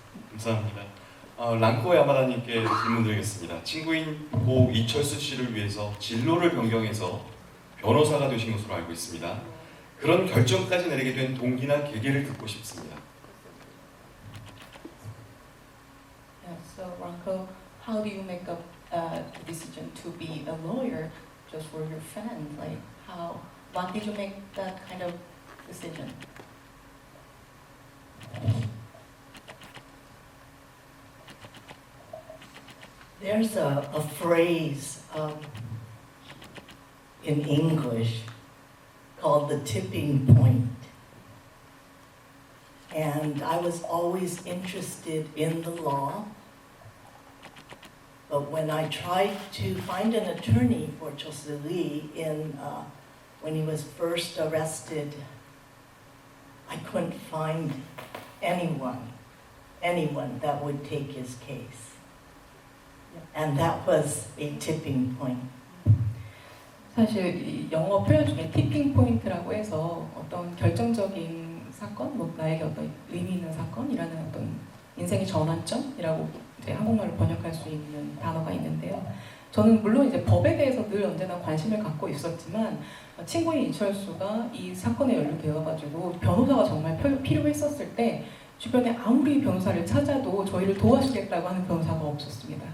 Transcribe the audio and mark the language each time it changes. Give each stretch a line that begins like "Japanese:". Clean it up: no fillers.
Korean: 감사합니다. 랑코 야마다님께 질문드리겠습니다. 친구인 고 이철수 씨를 위해서 진로를 변경해서 변호사가 되신 것으로 알고 있습니다. 그런 결정까지 내리게 된 동기나 계기를 듣고 싶습니다.
English: Yeah, so Ranko, how do you make up the decision to be a lawyer just for your friend? Like why did you make that kind of decision? There's a phrase in English called the tipping point. And I was always interested in the law, but when I tried to find an attorney for Chol Soo-lee when he was first arrested, I couldn't find anyone that would take his case. And that was a tipping point.
Korean: 사실 이 영어 표현 중에 티핑 포인트라고 해서 어떤 결정적인 사건, 나에게 어떤 의미 있는 사건이라는 어떤 인생의 전환점이라고 이제 한국말로 번역할 수 있는 단어가 있는데요. 저는 물론 이제 법에 대해서 늘 언제나 관심을 갖고 있었지만 친구인 이철수가 이 사건에 연루되어가지고 변호사가 정말 필요했었을 때 주변에 아무리 변호사를 찾아도 저희를 도와주겠다고 하는 변호사가 없었습니다.